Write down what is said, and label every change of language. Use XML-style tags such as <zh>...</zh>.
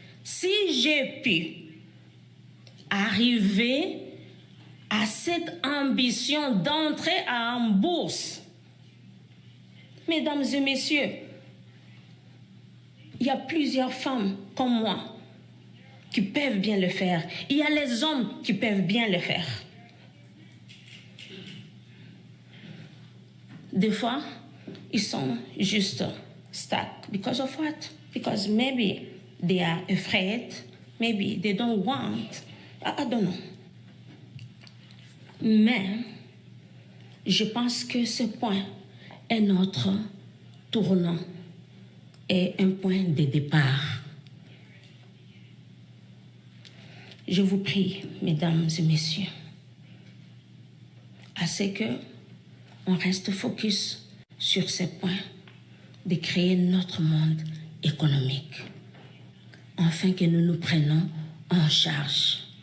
<fr>Si j'ai pu arriver à cette ambition d'entrer en bourse, mesdames et messieurs, il y a plusieurs femmes comme moi qui peuvent bien le faire. Il y a les hommes qui peuvent bien le faire. Des fois, ils sont juste stuck.</fr> <en>Because of what? Because maybe they are afraid. Maybe they don't want. I don't know. Mais</en> <fr>Je pense que ce point est notre tournant et un point de départ. Je vous prie, mesdames et messieurs, à ce que on reste focus sur ces points de créer notre monde économique, afin que nous nous prenions en charge.</fr>